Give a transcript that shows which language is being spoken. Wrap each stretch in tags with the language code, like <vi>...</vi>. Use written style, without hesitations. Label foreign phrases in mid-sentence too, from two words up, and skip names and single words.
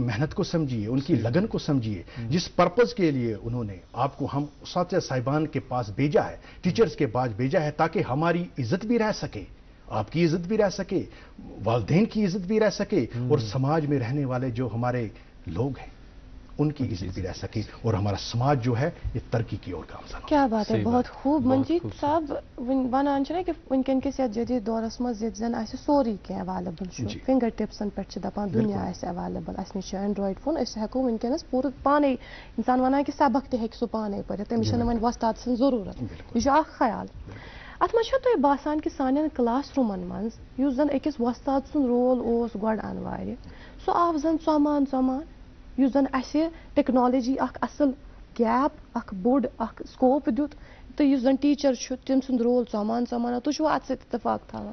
<ur>محنت کو سمجھیے، ان کی لگن کو سمجھیے، جس پرپز کے لیے انہوں نے آپ کو ہم اساتذہ صاحبان کے پاس بھیجا ہے، ٹیچرز کے پاس بھیجا ہے، تاکہ ہماری عزت بھی رہ سکے، آپ کی عزت بھی رہ سکے، والدین کی عزت بھی رہ سکے، اور سماج میں رہنے والے جو ہمارے لوگ ہیں ان کی عزت بھی رہ سکے، اور ہمارا سماج جو ہے یہ ترقی کی اور گامزن ہو۔ کیا بات ہے، بہت خوب</ur> <ks>منجیت صاحب ونان چھنا کہ ونکن کس یتھ جدید دورس مز یت زن آسہِ سورُے کینٛہہ ایویلیبل چھُ، فنگر ٹپسن پٮ۪ٹھ چھِ دپان دنیا آسہِ ایویلیبل، اسہِ نِش چھُ</ks> <en>Android phone,</en> <ks>أسۍ ہٮ۪کو ونکٮ۪نس پوٗرٕ پانے انسان ونان کہ سبق تہِ ہیٚکہِ سُہ پانے پٔرِتھ، تٔمِس چھنہٕ وۄنۍ وۄستاد سٕنٛز ضروٗرت، یہِ چھُ اکھ خیال۔ اتھ منٛز چھا تۄہہِ باسان کہ سانٮ۪ن کلاس روٗمن منٛز یُس زن أکِس وۄستاد سُنٛد رول اوس گۄڈٕ انوارِ، سُہ آو زن ژۄمان ژۄمان، یُس زن اسہِ ٹیکنالوجی اکھ اصل گیپ اکھ بوٚڑ اکھ سکوپ دیُت، تہٕ یُس زن ٹیٖچر چھُ تٔمۍ سُنٛد رول ژۄمان ژۄمان، تُہۍ چھُوا اتھ سۭتۍ اتفاق تھاوان؟</ks>